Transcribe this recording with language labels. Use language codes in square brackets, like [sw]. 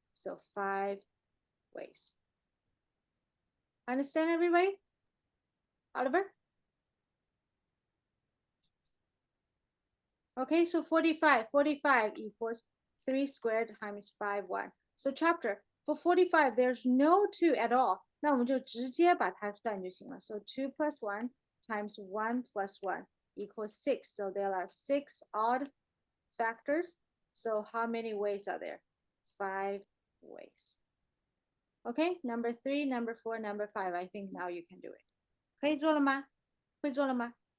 [en] So 5 ways. Understand, everybody? Oliver? Okay, so 45 equals 3 squared times 5, 1. So chapter, for 45, there's no 2 at all. [zh] 那我们就直接把它算就行了。 [en] So 2 plus 1 times 1 plus 1 equals 6. So there are 6 odd factors. So how many ways are there? 5 ways. Okay, number 3, number 4, number 5. I think now you can do it. 可以做了吗？会做了吗？